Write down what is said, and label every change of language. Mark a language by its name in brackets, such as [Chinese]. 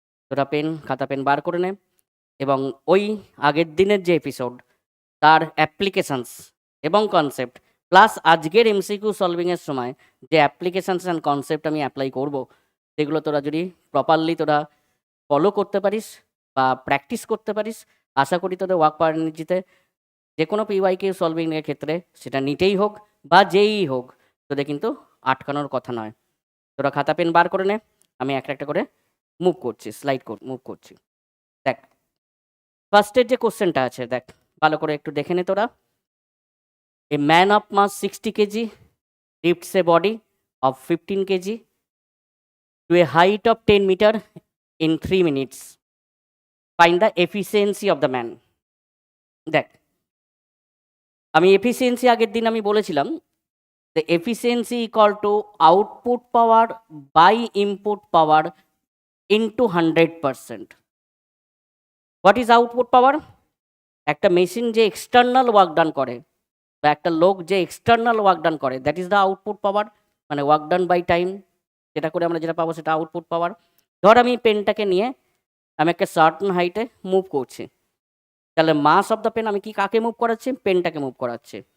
[Bangla] তোরা খাতা পেন বার করে নে, এবং ওই আগের দিনের যে এপিসোড, তার অ্যাপ্লিকেশনস এবং কনসেপ্ট, প্লাস আজকের এমসিকিউ সলভিংয়ের সময় যে অ্যাপ্লিকেশনস অ্যান্ড কনসেপ্ট আমি অ্যাপ্লাই করব, সেগুলো তোরা যদি প্রপারলি তোরা ফলো করতে পারিস বা প্র্যাকটিস করতে পারিস, আশা করি তোদের ওয়ার্ক পারমিটিতে যে কোনো পিওয়াইকিউ সলভিংয়ের ক্ষেত্রে, সেটা নিটেই হোক বা যেই হোক, তোদের কিন্তু আটকানোর কথা নয়। তোরা খাতা পেন বার করে নে, আমি একটা একটা করে মুভ করছি, মুভ করছি। দেখ, ফার্স্টের যে কোশ্চেনটা আছে, দেখ ভালো করে একটু দেখে নে তোরা। [English] A man of mass 60 kg lifts a body of 15 kg to a height of 10 meter in 3 minutes. Find the efficiency of the man. [Bangla] দেখ, আমি এফিসিয়েন্সি আগের দিন আমি বলেছিলাম, [English] the efficiency equal to output power by input power into 100%. What is output power? [Bangla] একটা machine যে external work done করে, বা একটা লোক যে এক্সটার্নাল ওয়ার্ক ডান করে, [English] that is the output power, [Bangla] মানে ওয়ার্ক ডান বাই টাইম, যেটা করে আমরা যেটা পাবো সেটা আউটপুট পাওয়ার। ধর আমি পেনটাকে নিয়ে আমি একটা সার্টেন হাইটে মুভ করছি, তাহলে [English] mass of the pen, [Bangla] আমি কি কাকে মুভ করাচ্ছি? পেনটাকে মুভ করাচ্ছি।